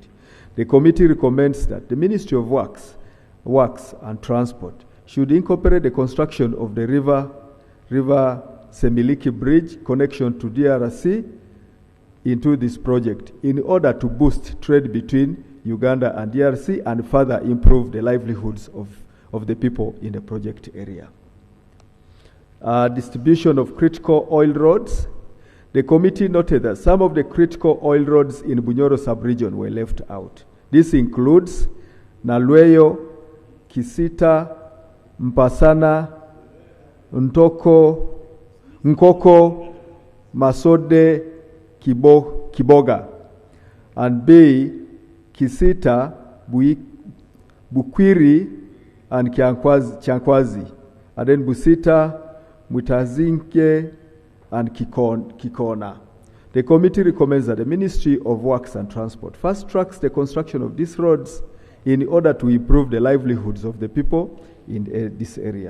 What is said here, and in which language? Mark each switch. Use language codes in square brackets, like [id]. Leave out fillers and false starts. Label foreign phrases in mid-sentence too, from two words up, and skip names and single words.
[en] The committee recommends that the Ministry of Works and Transport should incorporate the construction of the River Semiliki Bridge connection to DRC into this project in order to boost trade between Uganda and DRC and further improve the livelihoods of the people in the project area. Distribution of critical oil roads. The committee noted that some of the critical oil roads in Bunyoro sub-region were left out. This includes Nalweyo, Kisita, Mpasana, Nkoko, Masode, Kiboga, and B, Kisita, Bukwiri, and Chankwazi, and then Busita, Mutazinke, and Kikona. The committee recommends that the Ministry of Works and Transport fast-tracks the construction of these roads in order to improve the livelihoods of the people in this area.